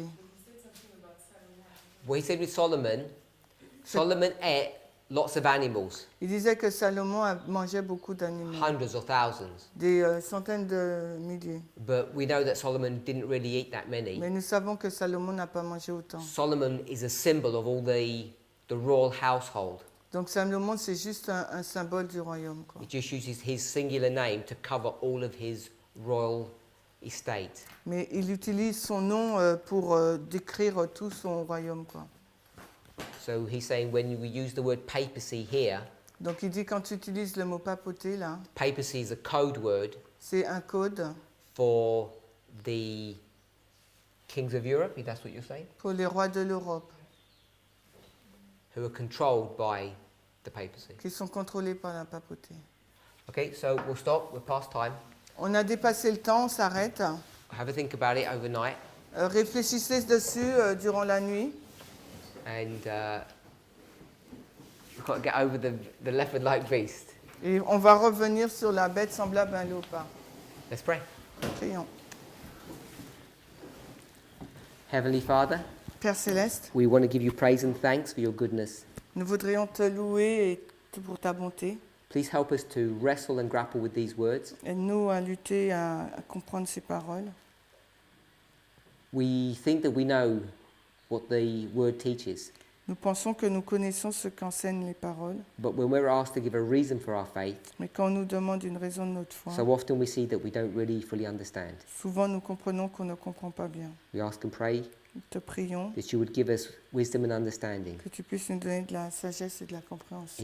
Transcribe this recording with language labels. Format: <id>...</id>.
<en>he said something about Solomon. What he said with Solomon, Solomon ate lots of animals,</en> <fr>Il disait que Salomon mangeait beaucoup d'animaux,</fr> <en>hundreds or thousands.</en> <fr>des centaines de milliers.</fr> <en>But we know that Solomon didn't really eat that many.</en> <fr>Mais nous savons que Salomon n'a pas mangé autant.</fr> <en>Solomon is a symbol of all the royal household.</en> <fr>Donc Salomon, c'est juste un symbole du royaume, quoi.</fr> <en>He just uses his singular name to cover all of his royal estate.</en> <fr>Mais il utilise son nom pour décrire tout son royaume, quoi.</fr> <en>So he's saying when we use the word papacy here,</en> <fr>Donc il dit quand tu utilises le mot papauté là,</fr> <en>papacy is a code word</en> <fr>c'est un code</fr> <en>for the kings of Europe, if that's what you're saying,</en> <fr>pour les rois de l'Europe</fr> <en>who are controlled by the papacy.</en> <fr>qui sont contrôlés par la papauté.</fr> <en>Okay, so we'll stop, we're past time.</en> <fr>On a dépassé le temps, on s'arrête.</fr> <en>Have a think about it overnight,</en> <fr>Réfléchissez dessus durant la nuit.</fr> <en>and we've got to get over the leopard-like beast.</en> <fr>Et on va revenir sur la bête semblable à un léopard.</fr> <en>Let's pray.</en> <fr>Prions.</fr> <en>Heavenly Father,</en> <fr>Père Céleste,</fr> <en>we want to give you praise and thanks for your goodness.</en> <fr>nous voudrions te louer pour ta bonté.</fr> <en>Please help us to wrestle and grapple with these words.</en> <fr>Aide-nous à lutter, à comprendre ces paroles.</fr> <en>We think that we know what the word teaches,</en> <fr>Nous pensons que nous connaissons ce qu'enseignent les paroles,</fr> <en>but when we're asked to give a reason for our faith,</en> <fr>mais quand on nous demande une raison de notre foi,</fr> <en>so often we see that we don't really fully understand.</en> <fr>souvent nous comprenons qu'on ne comprend pas bien.</fr> <en>We ask and pray</en> <fr>Nous te prions</fr> <en>that you would give us wisdom and understanding.</en> <fr>que tu puisses nous donner de la sagesse et de la compréhension.</fr>